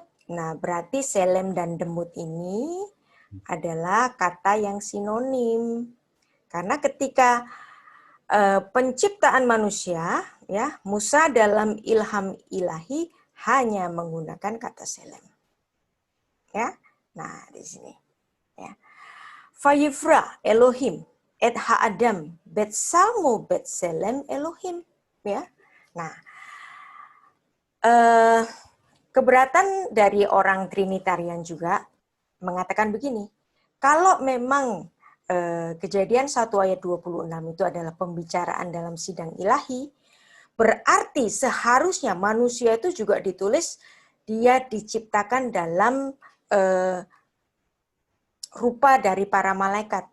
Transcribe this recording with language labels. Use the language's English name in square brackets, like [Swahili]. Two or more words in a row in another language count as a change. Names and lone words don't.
[Indonesian] Nah, berarti selem dan demut ini adalah kata yang sinonim. Karena ketika penciptaan manusia, ya, Musa dalam ilham ilahi hanya menggunakan kata selem. Ya. Nah, di sini, ya. [Hebrew] ויברא אלהים את האדם בצלמו בצלם אלהים, ya. [Indonesian] Nah, keberatan dari orang Trinitarian juga mengatakan begini, kalau memang Kejadian 1 ayat 26 itu adalah pembicaraan dalam sidang ilahi, berarti seharusnya manusia itu juga ditulis dia diciptakan dalam rupa dari para malaikat.